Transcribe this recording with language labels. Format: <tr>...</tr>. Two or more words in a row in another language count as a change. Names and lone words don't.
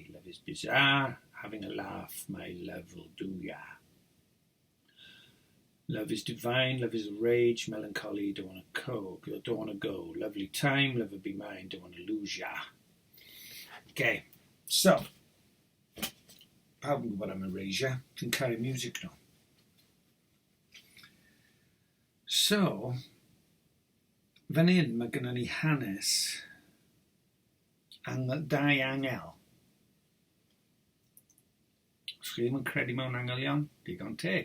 <en>Love is bizarre, having a laugh, my love will do ya. Love is divine, love is the rage, melancholy, don't wanna go. Lovely time, lover be mine, don't wanna lose ya. Okay, so,</en> <cy>pawb yn gwybod am Erasure, dwi'n caru music nhw. So, fan hyn mae gennym ni hanes dau angel. Os chi ddim yn credu mewn angelion, digon teg.</cy>